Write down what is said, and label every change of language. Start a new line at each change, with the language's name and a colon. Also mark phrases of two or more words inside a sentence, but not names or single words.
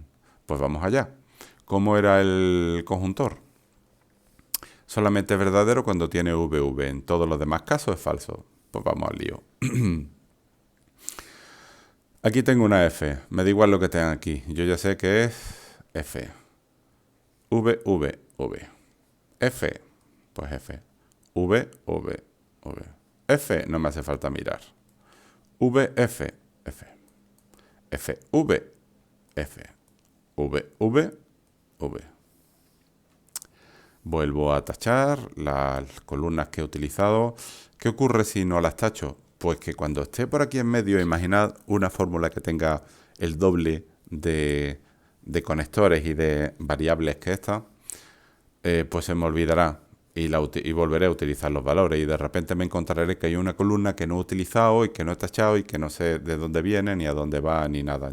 Spanish: Pues vamos allá. ¿Cómo era el conjuntor? Solamente es verdadero cuando tiene VV. En todos los demás casos es falso. Pues vamos al lío. Aquí tengo una F. Me da igual lo que tengan aquí. Yo ya sé que es F. V, V, V. F. Pues F. V, V, V. F. No me hace falta mirar. V, F, F. F, V, F. V, V, V. Vuelvo a tachar las columnas que he utilizado. ¿Qué ocurre si no las tacho? Pues que cuando esté por aquí en medio, imaginad una fórmula que tenga el doble de conectores y de variables que esta, pues se me olvidará y volveré a utilizar los valores y de repente me encontraré que hay una columna que no he utilizado y que no he tachado y que no sé de dónde viene, ni a dónde va, ni nada.